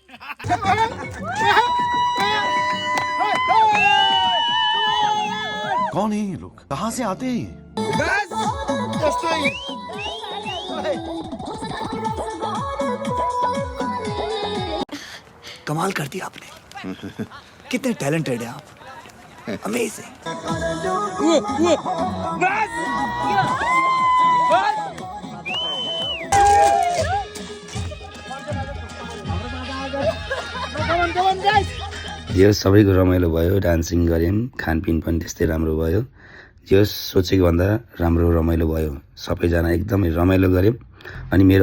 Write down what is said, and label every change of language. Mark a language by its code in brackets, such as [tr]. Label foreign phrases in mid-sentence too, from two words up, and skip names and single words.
[hi] कौन है ये लोग? कहाँ से आते हैं ये? कमाल कर दिया आपने कितने टैलेंटेड है आप अमेजिंग [ne] जे सबैको रमाइलो भयो डान्सिङ गऱ्यौँ खानपिन पनि त्यस्तै राम्रो भयो जे सोचेको भन्दा राम्रो रमाइलो भयो सबैजना एकदमै रमाइलो गऱ्यौँ अनि मेरो